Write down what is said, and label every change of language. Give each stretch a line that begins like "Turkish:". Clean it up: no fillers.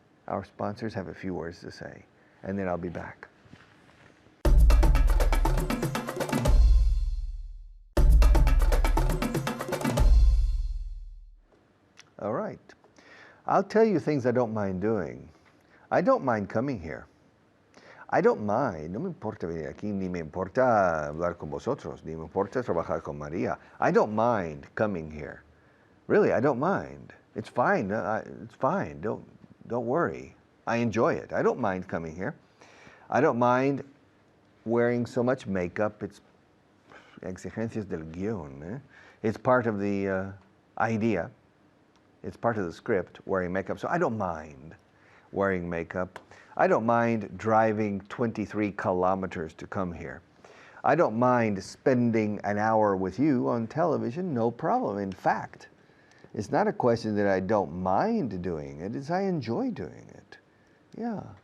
English: Our sponsors have a few words to say, and then I'll be back. All right. I'll tell you things I don't mind doing. I don't mind coming here. I don't mind,
Spanish: no me importa venir aquí, ni me importa hablar con vosotros, ni me importa trabajar con María.
English: I don't mind coming here. Really, I don't mind. It's fine. It's fine. Don't worry. I enjoy it. I don't mind coming here. I don't mind wearing so much makeup. It's
Spanish: exigencias del guión.
English: Eh? It's part of the idea. It's part of the script, wearing makeup. So I don't mind wearing makeup. I don't mind driving 23 kilometers to come here. I don't mind spending an hour with you on television, no problem. In fact, it's not a question that I don't mind doing it, it's I enjoy doing it. Yeah.